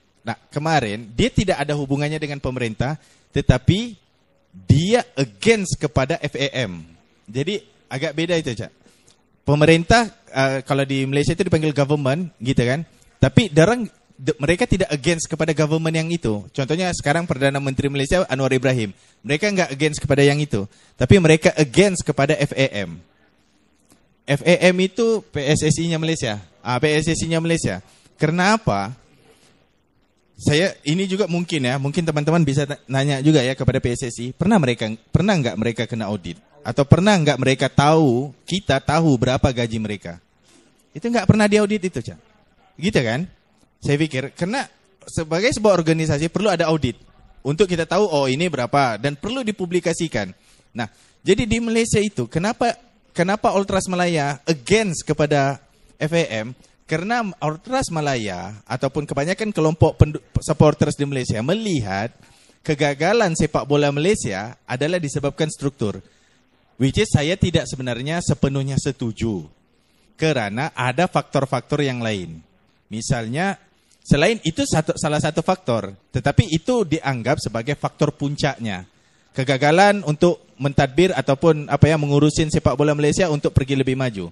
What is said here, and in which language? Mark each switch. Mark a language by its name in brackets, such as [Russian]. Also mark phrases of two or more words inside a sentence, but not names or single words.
[Indonesian] Nah kemarin dia tidak ada hubungannya dengan pemerintah. Tetapi dia against kepada FAM. Jadi agak beda itu Cak. Pemerintah kalau di Malaysia itu dipanggil government gitu kan. Tapi mereka tidak against kepada government yang itu. Contohnya sekarang Perdana Menteri Malaysia Anwar Ibrahim. Mereka enggak against kepada yang itu. Tapi mereka against kepada FAM. FAM itu PSSI-nya Malaysia. PSSI-nya Malaysia. Kenapa? Ini juga mungkin teman-teman bisa nanya juga ya kepada PSSI. Pernah enggak mereka kena audit? Atau pernah enggak kita tahu berapa gaji mereka? Itu enggak pernah diaudit itu, Cak. Gitu kan? Saya pikir, karena sebagai sebuah organisasi perlu ada audit. Untuk kita tahu, ini berapa. Dan perlu dipublikasikan. Nah, jadi di Malaysia itu, kenapa Ultras Malaya against kepada FAM? Karena Ultras Malaya, ataupun kebanyakan kelompok supporters di Malaysia, melihat kegagalan sepak bola Malaysia adalah disebabkan struktur. [English] Which is [Indonesian] saya tidak sebenarnya sepenuhnya setuju. Karena ada faktor-faktor yang lain. Misalnya, Selain itu salah satu faktor, tetapi itu dianggap sebagai faktor puncaknya. Kegagalan untuk mentadbir ataupun mengurusin sepak bola Malaysia untuk pergi lebih maju.